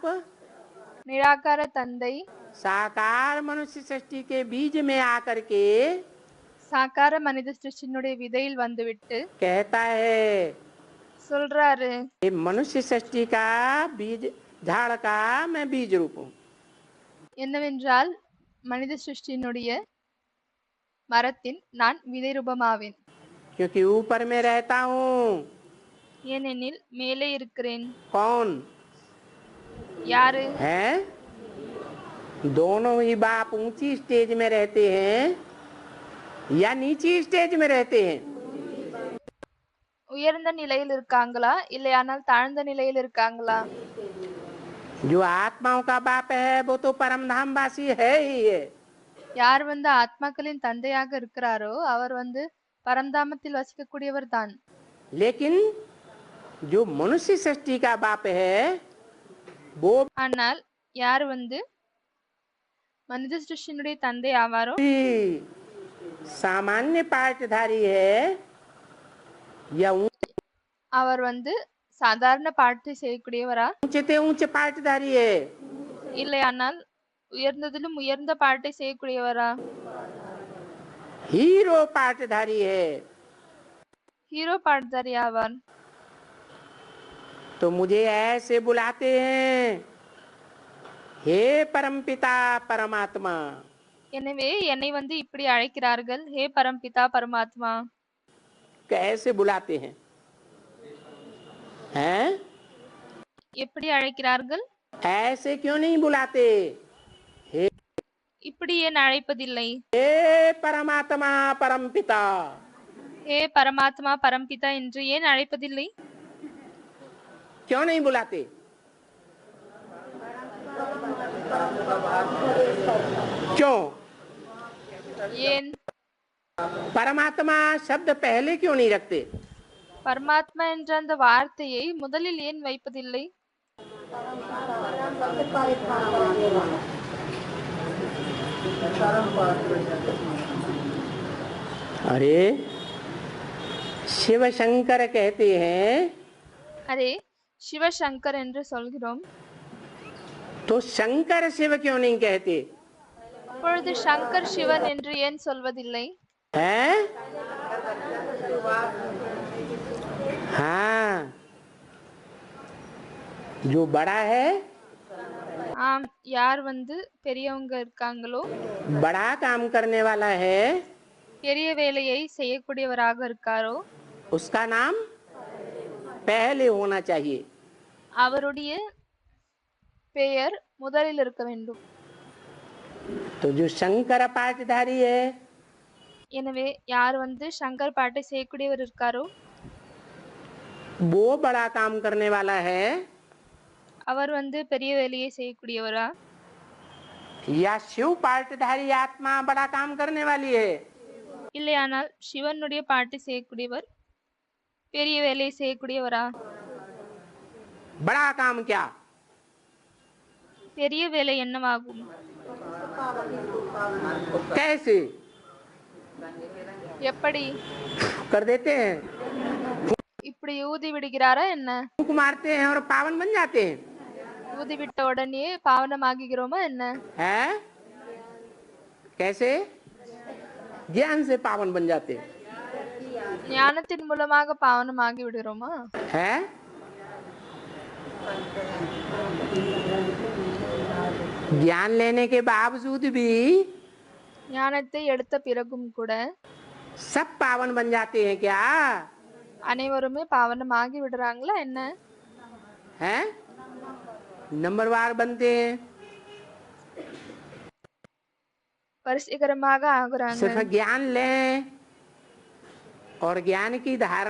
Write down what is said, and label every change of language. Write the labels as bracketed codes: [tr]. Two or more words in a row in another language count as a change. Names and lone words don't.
[ta] நிராகார தந்தை [hi] साकार मनुष्य सृष्टि के बीज में आकर के [ta] சாகார மனித சிருஷ்டியினுடைய விதையில் வந்துவிட்டு [hi] कहता है [ta] சொல்றாரு, [hi] ये मनुष्य सृष्टि का बीज झाड़ का मैं बीज रूप हूँ। [ta] என்னவென்றால் மனித சிருஷ்டியினுடைய மரத்தின் நான் விதை ரூபமாவேன். [hi] क्योंकि ऊपर में रहता हूँ। [ta] ஏனெனில் மேலே இருக்கிறேன். [hi] कौन [ta] யாரு? [hi] है? दोनों ही बाप ऊंची स्टेज में रहते हैं या नीची स्टेज में रहते हैं? [ta] உயர்ந்த நிலையில் இருக்காங்களா இல்லையானால் தாழ்ந்த நிலையில் இருக்காங்களா? [hi] जो आत्माओं का बाप है वो तो परम धाम वासी है ही है। [ta] யார் ஆத்மாக்களின் தந்தையாக இருக்கிறாரோ அவர் பரந்தாமத்தில் வசிக்கக்கூடியவர் தான். [hi] लेकिन जो मनुष्य सृष्टि का बाप है वो [ta] ஆனால் யார் மனித சிருஷ்டியினுடைய தந்தை ஆவாரோ [hi] भी सामान्य पाठधारी है या [ta] அவர் சாதாரண பாட்டை செய்யக்கூடியவரா [hi] ऊंचे ऊंचे पाठधारी है? [ta] இல்லையானால் உயர்ந்ததிலும் உயர்ந்த பாட்டை செய்யக்கூடியவரா? [hi] हीरो पाठधारी है। [ta] ஹீரோ பாட்டதாரி ஆவார். [hi] तो मुझे ऐसे बुलाते हैं, हे परमपिता परमात्मा। [ta] எனவே என்னை இப்படி அழைக்கிறார்கள், ஹே பரம்பிதா பரமாத்மா. [hi] कैसे बुलाते हैं? हैं? [ta] எப்படி அழைக்கிறார்கள்? [hi] ऐसे क्यों नहीं बुलाते? हे [ta] இப்படி ஏன் அழைப்பதில்லை? [hi] हे परमात्मा परमपिता। [ta] ஹே பரமாத்மா பரம்பிதா என்று ஏன் அழைப்பதில்லை? [hi] क्यों नहीं बुलाते? क्यों? [ta] ஏன்? [hi] परमात्मा शब्द पहले क्यों नहीं रखते? [ta] பரமாத்மா என்ற அந்த வார்த்தையை முதலில் ஏன் வைப்பதில்லை? [hi] अरे शिव शंकर कहते हैं [ta] அரே சிவசங்கர் என்று சொல்கிறோம், [hi] तो शंकर शिव क्यों नहीं कहते? [ta] இப்பொழுது சங்கர் சிவன் என்று ஏன் சொல்வதில்லை? [hi] हैं? हाँ, जो बड़ा है, [ta] ஆம், யார் பெரியவங்க இருக்காங்களோ, [hi] बड़ा काम करने वाला है, [ta] பெரிய வேலையை செய்யக்கூடியவராக இருக்காரோ [hi] उसका नाम पहले होना चाहिए। [ta] அவருடைய பெயர் முதலில் இருக்க வேண்டும். [hi] तो जो शंकर पाठधारी है [ta] எனவே யார் சங்கர் பாட்டை செய்யக்கூடியவர் இருக்காரோ [hi] वो बड़ा काम करने वाला है, [ta] அவர் பெரிய வேலையை செய்யக்கூடியவரா? [hi] या शिव पाठधारी आत्मा बड़ा काम करने वाली है? [ta] இல்லையானால் சிவனுடைய பாட்டை செய்யக்கூடியவர் பெரிய வேலையை செய்யக்கூடியவரா? [hi] बड़ा काम क्या? [ta] பெரிய வேலை என்னவாகும்? [hi] कैसे [ta] எப்படி? [hi] कर देते हैं? [ta] இப்படி ஊதி விடுகிறாரா என்ன? [hi] फूंक मारते हैं और पावन बन जाते हैं? [ta] ஊதி விட்ட உடனே பாவனமாகிறோமா என்ன? [hi] है? कैसे? ज्ञान से पावन बन जाते हैं। [ta] ஞானத்தின் மூலமாக பாவனமாகி விடுகிறோமா? [hi] है? ज्ञान लेने के बावजूद भी [ta] ஞானத்தை எடுத்த பிறகும் கூட [hi] सब पावन बन जाते हैं क्या? [ta] அனைவருமே பாவனமாகி விடுறாங்களா என்ன? [hi] हैं? नंबरवार बनते हैं, [ta] வரிசைகரமாக ஆகுறாங்க. [hi] सिर्फ ज्ञान लें और ज्ञान की धारणा